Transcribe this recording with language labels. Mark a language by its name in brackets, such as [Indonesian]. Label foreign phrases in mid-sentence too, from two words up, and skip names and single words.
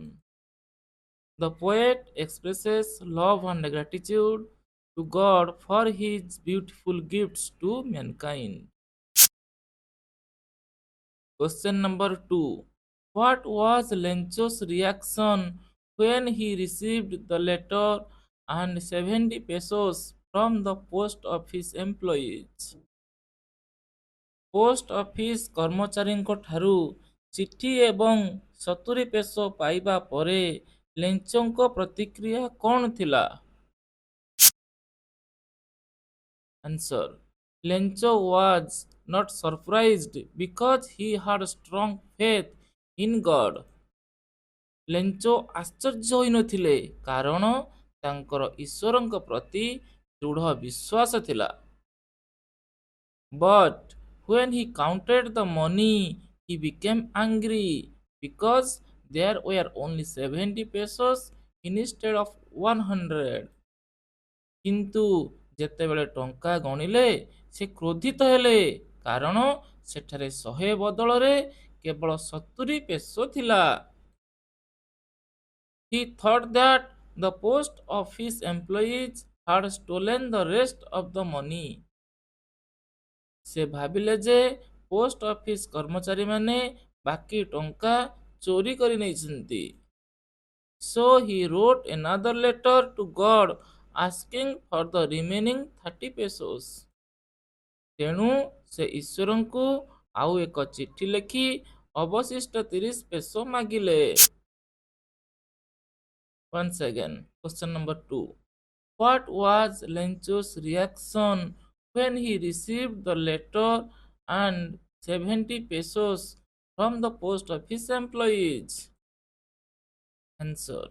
[English] The poet expresses love and gratitude to God for his beautiful gifts to mankind. Question number 2. What was Lencho's reaction when he received the letter and 70 pesos from the post office employees? post office [Odia] କର୍ମଚାରୀଙ୍କ ଠାରୁ ଚିଠି ଏବଂ 70 ପେସୋ ପାଇବା ପରେ ଲେଞ୍ଚଙ୍କ ପ୍ରତିକ୍ରିୟା କ'ଣ ଥିଲା? [English] Answer. Lencho was not surprised because he had strong faith in God. [Odia] ଲେଞ୍ଚୋ ଆଶ୍ଚର୍ଯ୍ୟ ହୋଇନଥିଲେ କାରଣ ତାଙ୍କର ଈଶ୍ୱରଙ୍କ ପ୍ରତି ଦୃଢ଼ ବିଶ୍ୱାସ ଥିଲା। [English] But when he counted the money, he became angry because there were only 70 pesos instead of 100. [Odia] କିନ୍ତୁ ଯେତେବେଳେ ଟଙ୍କା ଗଣିଲେ ସେ କ୍ରୋଧିତ ହେଲେ କାରଣ ସେଠାରେ 100 ବଦଳରେ କେବଳ 70 ପେସୋ ଥିଲା। [English] He thought that the post office employees had stolen the rest of the money. [Odia] ସେ ଭାବିଲେ ଯେ [English] post office [Odia] କର୍ମଚାରୀମାନେ ବାକି ଟଙ୍କା ଚୋରି କରି ନେଇଛନ୍ତି। [English] So he wrote another letter to God asking for the remaining 30 pesos. [Odia] ତେଣୁ ସେ ଈଶ୍ୱରଙ୍କୁ ଆଉ ଏକ ଚିଠି ଲେଖି ଅବଶିଷ୍ଟ 30 ପେସୋ ମାଗିଲେ। [English] Once again, question number 2. What was Lencho's reaction when he received the letter and 70 pesos from the post office employees? Answer.